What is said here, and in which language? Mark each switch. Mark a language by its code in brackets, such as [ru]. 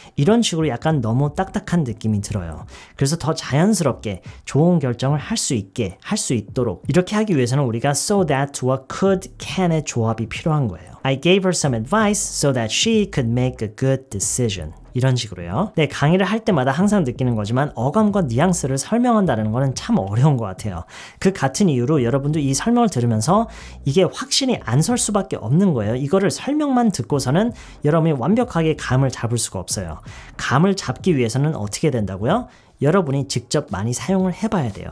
[ko] 이런 식으로 약간 너무 딱딱한 느낌이 들어요. 그래서 더 자연스럽게 좋은 결정을 할 수 있게, 할 수 있도록 이렇게 하기 위해서는 우리가 so that와 could, can의 조합이 필요한 거예요. [en] I gave her some advice so that she could make a good decision. [ko] 이런 식으로요. 네, 강의를 할 때마다 항상 느끼는 거지만 어감과 뉘앙스를 설명한다는 거는 참 어려운 것 같아요. 그 같은 이유로 여러분도 이 설명을 들으면서 이게 확신이 안 설 수밖에 없는 거예요. 이거를 설명만 듣고서는 여러분이 완벽하게 감을 잡을 수가 없어요. 감을 잡기 위해서는 어떻게 된다고요? 여러분이 직접 많이 사용을 해봐야 돼요.